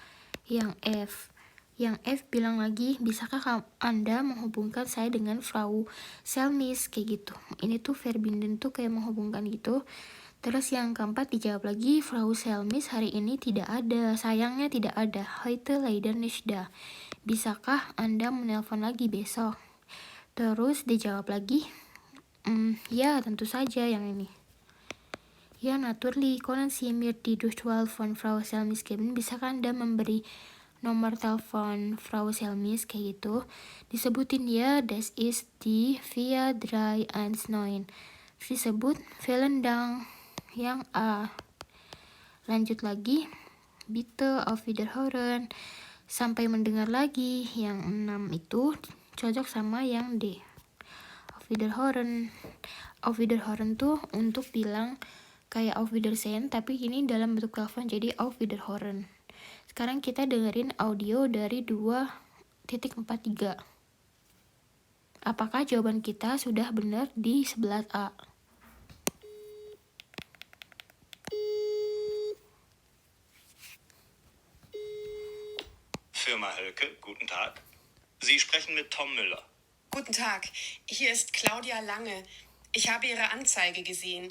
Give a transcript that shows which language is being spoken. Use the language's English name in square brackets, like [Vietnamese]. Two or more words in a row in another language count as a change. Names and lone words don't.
[Indonesian] Yang F bilang lagi, bisakah Anda menghubungkan saya dengan Frau Selmis kayak gitu. Ini tuh verbinden tuh kayak menghubungkan gitu. Terus yang keempat dijawab lagi, Frau Selmis hari ini tidak ada. Sayangnya tidak ada. [German] Heute leider nicht da. [Indonesian] Bisakah Anda menelpon lagi besok? Terus dijawab lagi, ya tentu saja yang ini. [German] Ya, natürlich können Sie mir die Durchwahl von Frau Selmis geben. [Indonesian] Bisakah Anda memberi nomor telepon Frau Selmis kayak gitu? Disebutin ya, [German] das ist die 4319. [Indonesian] Disebut [German] vielen Dank [Indonesian] yang A. Lanjut lagi, [German] bitte auf Wiederhören. [Indonesian] Sampai mendengar lagi, yang 6 itu cocok sama yang D. [German] Auf Wiederhören. Auf Wiederhören [Indonesian] tuh untuk bilang kayak [German] auf Wiedersehen, [Indonesian] tapi ini dalam bentuk telepon, jadi [German] auf Wiederhören. [Indonesian] Sekarang kita dengerin audio dari 2.43. Apakah jawaban kita sudah benar di 11A? [German] Firma Hölke, guten Tag. Sie sprechen mit Tom Müller. Guten Tag, hier ist Claudia Lange. Ich habe Ihre Anzeige gesehen.